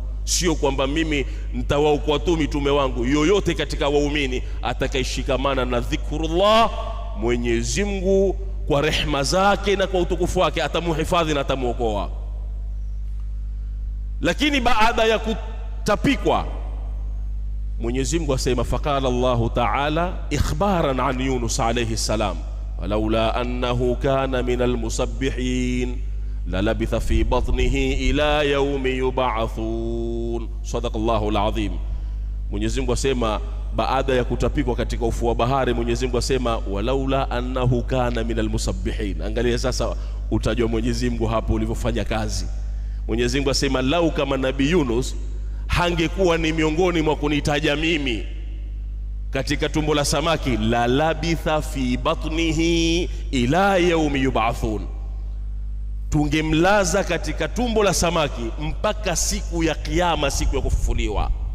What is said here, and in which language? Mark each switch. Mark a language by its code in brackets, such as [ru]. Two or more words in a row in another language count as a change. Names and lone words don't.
[sw] Sio kwamba mimi nitawaokoa tu mitume wangu, yoyote katika waumini atakayeshikamana na dhikrullah, Mwenyezi Mungu kwa rehema zake na kwa utukufu wake atamuhifadhi na atamuokoa. Lakini baada ya kutapikwa, Mwenyezi Mungu asema [ar] فقال الله تعالى إخبارا عن يونس عليه السلام ولولا أنه كان من المسبحين للبث في بطنه إلى يوم يبعثون. صدق الله العظيم. [sw] Mwenyezi Mungu asema baada ya kutapikwa katika ufuo wa bahari, Mwenyezi Mungu asema [ar] ولولا أنه كان من المسبحين. [sw] Angalia sasa utajwa Mwenyezi Mungu hapo ulivyofanya kazi. Mwenyezi Mungu asema lau kama Nabii Yunus hangekuwa ni miongoni mwa kunitaja mimi katika tumbo la samaki, [ar] للبث في بطنه إلى يوم يبعثون, [sw] tungemlaza katika tumbo la samaki mpaka siku ya kiyama, siku ya kufufuliwa.